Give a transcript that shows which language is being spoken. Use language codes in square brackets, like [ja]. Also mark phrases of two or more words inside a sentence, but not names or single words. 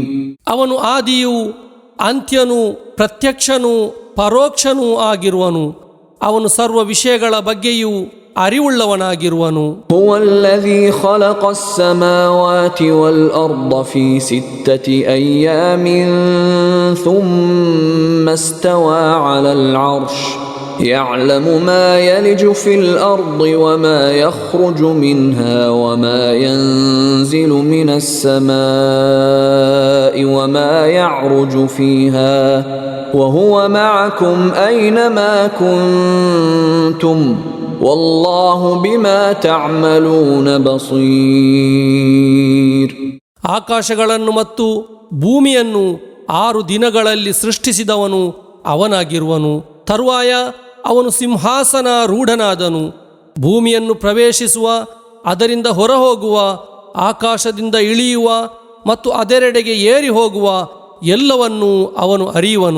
[kn] ಅವನು ಆದಿಯೂ ಅಂತ್ಯನೂ ಪ್ರತ್ಯಕ್ಷನೂ ಪರೋಕ್ಷನೂ ಆಗಿರುವನು. ಅವನು ಸರ್ವ ವಿಷಯಗಳ ಬಗ್ಗೆಯೂ ಅರಿವುಳ್ಳವನಾಗಿರುವನು. [ar] هو الذي خلق السماوات والأرض في ستة أيام ثم استوى على العرش يعلم ما يلج في الأرض وما يخرج منها وما ينزل من السماء وما يعرج فيها وهو معكم أينما كنتم والله بما تعملون بصير. [kn] ಆಕಾಶಗಳನ್ನು ಮತ್ತು ಭೂಮಿಯನ್ನು 6 ದಿನಗಳಲ್ಲಿ ಸೃಷ್ಟಿಸಿದವನು ಅವನಾಗಿರುವನು. ತರುವಾಯ ಅವನು ಸಿಂಹಾಸನ ರೂಢನಾದನು. ಭೂಮಿಯನ್ನು ಪ್ರವೇಶಿಸುವ, ಅದರಿಂದ ಹೊರಹೋಗುವ, ಆಕಾಶದಿಂದ ಇಳಿಯುವ ಮತ್ತು ಅದರೆಡೆಗೆ ಏರಿ ಹೋಗುವ ಎಲ್ಲವನ್ನೂ ಅವನು ಅರಿಯುವನು.